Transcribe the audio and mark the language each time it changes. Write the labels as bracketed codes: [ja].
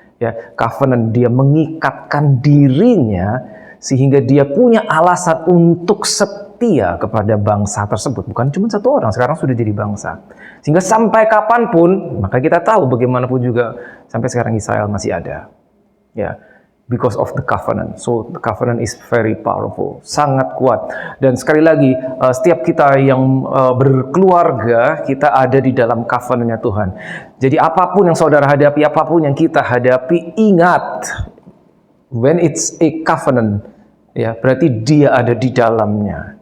[id] Ya, covenant, dia mengikatkan dirinya sehingga dia punya alasan untuk setia kepada bangsa tersebut. Bukan cuma satu orang, sekarang sudah jadi bangsa. Sehingga sampai kapanpun, maka kita tahu bagaimanapun juga sampai sekarang Israel masih ada. [en] Ya, because of the covenant. So the covenant is very powerful, [id] sangat kuat. Dan sekali lagi, setiap kita yang berkeluarga, kita ada di dalam covenantnya Tuhan. Jadi apapun yang saudara hadapi, apapun yang kita hadapi, ingat, [en] when it's a covenant, [id] ya, berarti dia ada di dalamnya.